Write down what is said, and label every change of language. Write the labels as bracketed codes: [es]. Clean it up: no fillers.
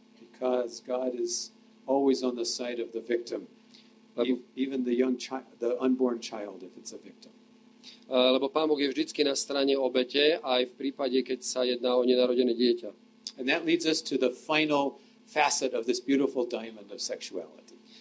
[en] Because God is always on the side of the victim, even the unborn child, if it's a victim. [sk] Lebo Pán Boh je vždycky na strane obete, aj v prípade, keď sa jedná o nenarodené dieťa. [en] And that leads us to the final facet of this beautiful diamond of sexuality.